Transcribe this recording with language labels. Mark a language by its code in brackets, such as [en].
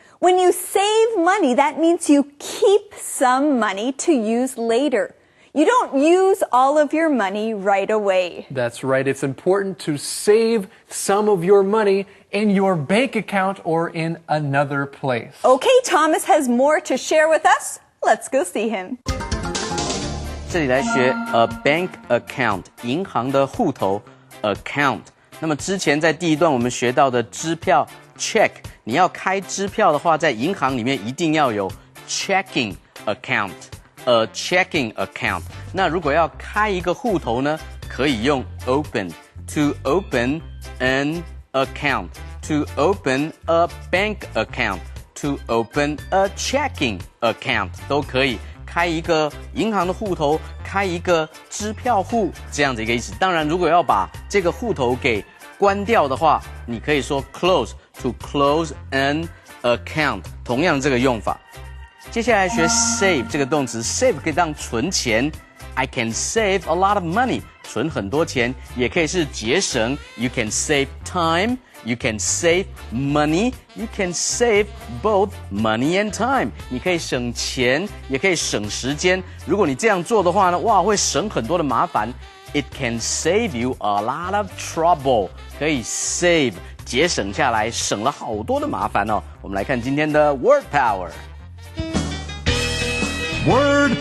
[en] When you save money, that means you keep some money to use later. You don't use all of your money right away. That's right. It's important to save some of your money in your bank account or in another place. Okay, Thomas has more to share with us. Let's go see him. [zh] 这里来学 a bank account 银行的户头 account。那么之前在第一段我们学到的支票 check， 你要开支票的话，在银行里面一定要有 checking account。A checking account。那如果要开一个户头呢，可以用 open [en] to open an account, to open a bank account, to open a checking account [zh] 都可以开一个银行的户头，开一个支票户这样的一个意思。当然，如果要把这个户头给关掉的话，你可以说 close [en] to close an account， [zh] 同样这个用法。接下来学 save 这个动词 ，save 可以当存钱、 [en] I can save a lot of money， [zh] 存很多钱，也可以是节省。 [en] You can save time, you can save money, you can save both money and time。 [zh] 你可以省钱，也可以省时间。如果你这样做的话呢，哇，会省很多的麻烦。 [en] It can save you a lot of trouble， [zh] 可以 save 节省下来，省了好多的麻烦哦。我们来看今天的 Word Power。Word